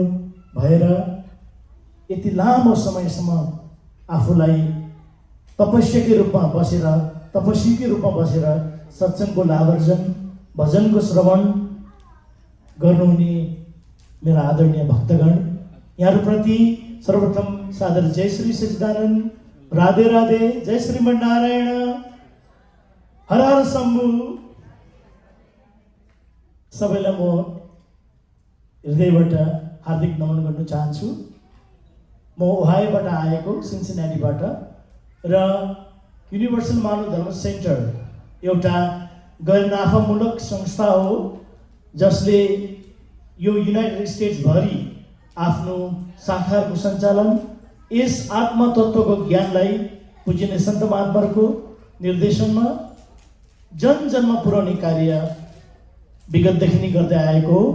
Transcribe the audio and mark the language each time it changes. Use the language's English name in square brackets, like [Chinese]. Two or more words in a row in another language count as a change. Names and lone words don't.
[Nepali] भएर यति लामो समयसम्म आफूलाई तपस्याकै रूपमा बसेर, तपस्वीकै रूपमा बसेर सत्सङ्गको लाभार्जन, भजनको श्रवण गर्नुहुने मेरा आदरणीय भक्तगण, यहाँहरूप्रति सर्वप्रथम सादर जय श्री सच्चिदानन्द, राधे राधे, जय श्रीमन्नारायण, हर हर शम्भु। सबैलाई म हृदयबाट हार्दिक नमन गर्न चाहन्छु। म ओहायोबाट आएको, सिन्सिनाटीबाट, र युनिभर्सल मानव धर्म सेन्टर एउटा गैर नाफामूलक संस्था हो जसले यो युनाइटेड स्टेट्सभरि आफ्नो शाखाहरूको सञ्चालन यस आत्मतत्त्वको ज्ञानलाई पूजनीय सन्त महात्माहरूको निर्देशनमा जन जनमा पुर्याउने कार्य विगतदेखि नै गर्दै आएको हो।